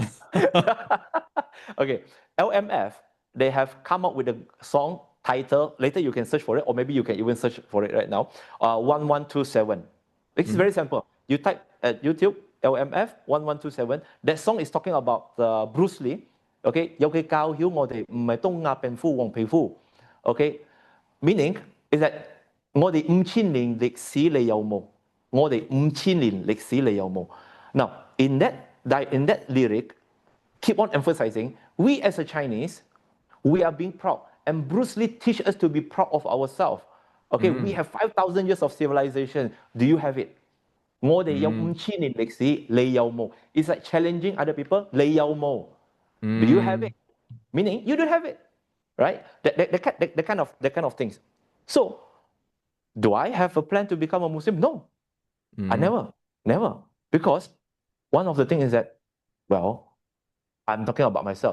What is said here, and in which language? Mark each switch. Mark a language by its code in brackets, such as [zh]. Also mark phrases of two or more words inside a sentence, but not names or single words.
[en] Okay. LMF, they have come up with a song title. Later you can search for it, or maybe you can even search for it right now. 1127. It's very simple. You type at YouTube LMF 1127. That song is talking about Bruce Lee. [yue] Okay, 有佢教曉我哋唔係東亞病夫黃皮膚。 [en] Okay, meaning is that [yue] 我哋5000年歷史你有冇？我哋5000年歷史你有冇？ [en] Now in that lyric, keep on emphasizing, we as a Chinese, we are being proud. And Bruce Lee teach us to be proud of ourselves. Okay, we have 5,000 years of civilization. Do you have it? [yue] 我哋有5000年歷史，你有冇？ [en] It's like challenging other people. [yue] 你有冇？ [en] Do you have it? Meaning you don't have it, right? That kind of things. So, do I have a plan to become a Muslim? No, I never. Because one of the things is that, well, I'm talking about myself.